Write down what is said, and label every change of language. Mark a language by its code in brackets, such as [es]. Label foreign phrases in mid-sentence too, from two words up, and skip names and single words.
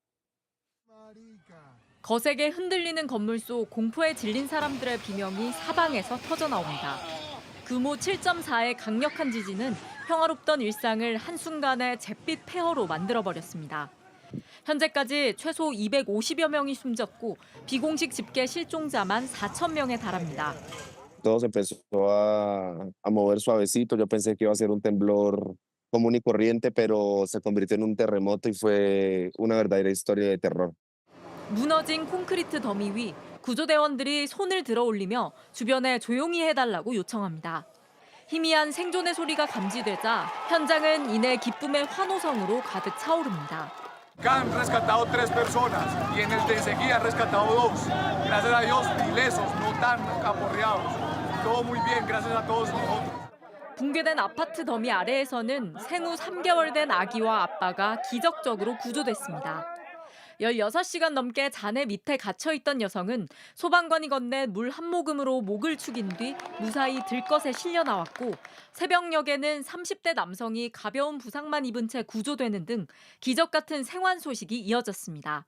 [ko] 거세게 흔들리는 건물 속 공포에 질린 사람들의 비명이 사방에서 터져나옵니다. 규모 7.4의 강력한 지진은 평화롭던 일상을 한순간에 잿빛 폐허로 만들어버렸습니다. 현재까지 최소 250여 명이 숨졌고 비공식 집계 실종자만 4천 명에 달합니다. [es] Todo se empezó a mover suavecito. Yo pensé que iba a ser un temblor común y corriente, pero se convirtió en un terremoto y fue una verdadera historia de terror. [ko] 무너진 콘크리트 더미 위 구조대원들이 손을 들어 올리며 주변에 조용히 해달라고 요청합니다. 희미한 생존의 소리가 감지되자 현장은 이내 기쁨의 환호성으로 가득 차오릅니다. [es] Han rescatado 3 personas y en el de enseguida han rescatado 2. Gracias a Dios, ilesos, no tan aporreados. Todo muy bien, gracias a todos nosotros. [ko] 붕괴된 아파트 더미 아래에서는 생후 3개월 된 아기와 아빠가 기적적으로 구조됐습니다. 16시간 넘게 잔해 밑에 갇혀있던 여성은 소방관이 건넨 물 한 모금으로 목을 축인 뒤 무사히 들것에 실려 나왔고 새벽녘에는 30대 남성이 가벼운 부상만 입은 채 구조되는 등 기적 같은 생還소식이 이어졌습니다.